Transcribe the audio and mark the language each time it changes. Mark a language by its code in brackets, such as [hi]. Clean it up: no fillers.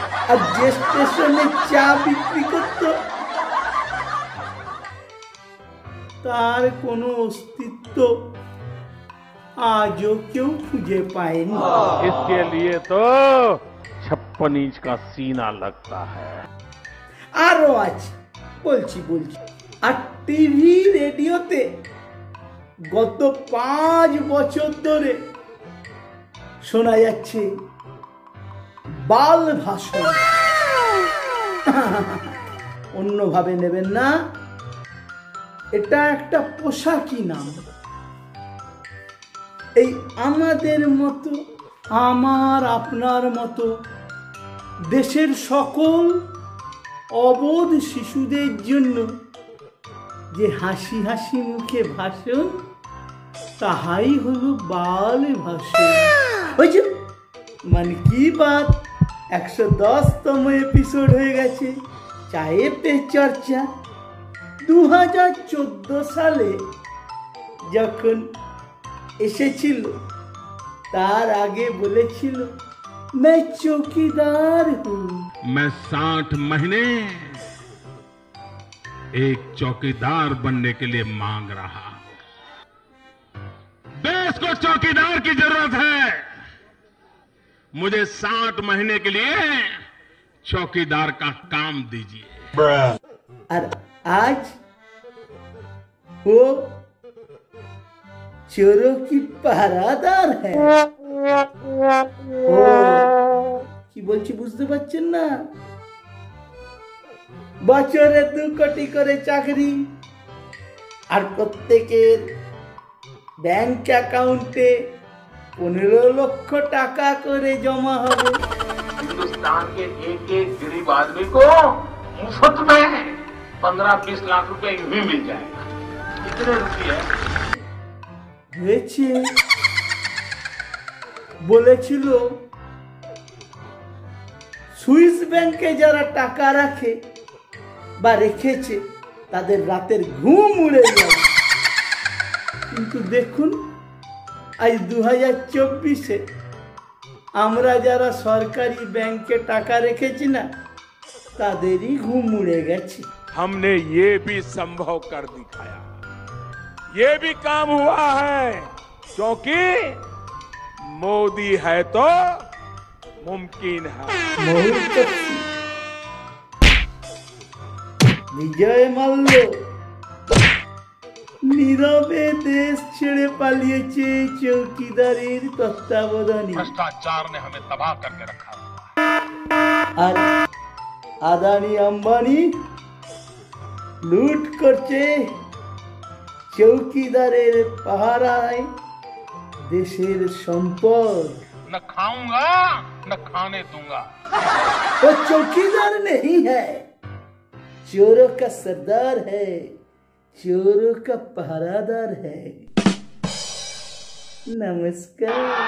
[bn] আর যে স্টেশনে চা বিক্রি করত তার কোনো অস্তিত্ব আজও কেউ খুঁজে পায়নি। [hi] इसके लिए तो 56 इंच का सीना लगता है। [bn] আরো আছে, বলছি। আর টিভি রেডিওতে গত 5 বছর ধরে শোনা যাচ্ছে বাল ভাষণ। অন্যভাবে নেবেন না, এটা একটা পোশাকি নাম। এই আমাদের মতো, আমার আপনার মতো দেশের সকল অবোধ শিশুদের জন্য যে হাসি হাসি মুখে ভাষণ, তাহাই হলো বাল ভাষণ। ওই যে মন কি বাত 110তম এপিসোড হয়ে গেছে, চায়ে পে চর্চা। 2014 সালে যখন এসেছিল তার আগে বলেছিল [hi] मैं चौकीदार हूँ। मैं 60 महीने एक चौकीदार बनने के लिए मांग रहा हूं। देश को चौकीदार की जरूरत है। मुझे 60 महीने के लिए चौकीदार का काम दीजिए। और आज वो चोरों की पहरादार है। [bn] ও কি বলছি বুঝতে পারছেন না? বছরে 2 কোটি করে চাকরি, আর প্রত্যেকের ব্যাংক অ্যাকাউন্টে 15 লক্ষ টাকা করে জমা হবে। [hi] हिंदुस्तान के एक गरीब आदमी को मुफ्त में 15-20 लाख रुपए यूं ही मिल जाएगा। कितने रुपये [bn] হয়েছে? বলেছিল সুইস ব্যাংকে যারা টাকা রাখে বা রেখেছে তাদের রাতের ঘুম উড়ে যাবে। কিন্তু দেখুন আজ 2024-এ আমরা যারা সরকারি ব্যাংকে টাকা রেখেছি না তাদেরই ঘুম উড়ে গেছে। [hi] हमने ये भी संभव कर दिखाया, ये भी काम हुआ है, क्योंकि मोदी है तो मुमकिन है। [bn] মুহূর্ত বিজয় মাল্য নীরবে দেশ ছেড়ে পালিয়েছে চৌকিদারের তত্ত্বাবধানে। [hi] भ्रष्टाचार ने हमें तबाह करके रखा है। [bn] আর আদানি আম্বানি লুট করছে চৌকিদারের পাহারায় দেশের সম্পদ। [hi] न खाऊंगा न खाने दूंगा। वो चौकीदार नहीं है, चोरों का सरदार है, चोरों का पहरादार है। नमस्कार।